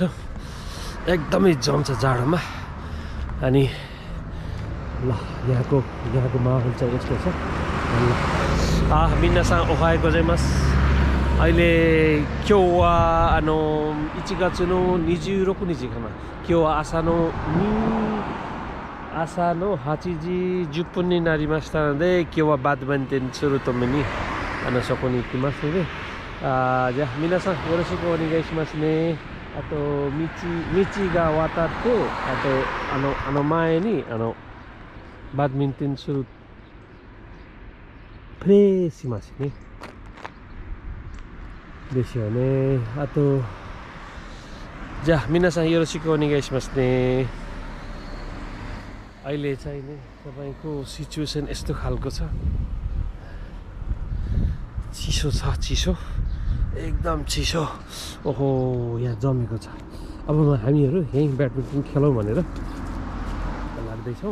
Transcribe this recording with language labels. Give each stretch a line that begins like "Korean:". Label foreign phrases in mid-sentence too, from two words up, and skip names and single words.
Nepali: एकदमै जम्छ जाडोमा। अनि ल यहाँको माहौल चाहिँ यस्तो छ।
Japanese: みなさん おはよう ございます. अहिले 今日は 一月 の 26 日かな。今日は朝の8時10分になりましたので、今日はバドミントンするためにそこに行きますので、じゃあ皆さんよろしくお願いしますね。あと道が渡って、あと前にバドミントンするプレイしますね。ですよね。あとじゃあ皆さんよろしくお願いしますね。
Nepali: अहिले चाहिँ नि तपाईको सिचुएसन यस्तो खालको छ। चिसो एकदम चिसो। ओहो यहाँ जमेको छ। अब हामीहरू यहीँ ब्याडमिन्टन खेलौँ भनेर लाग्दैछौँ।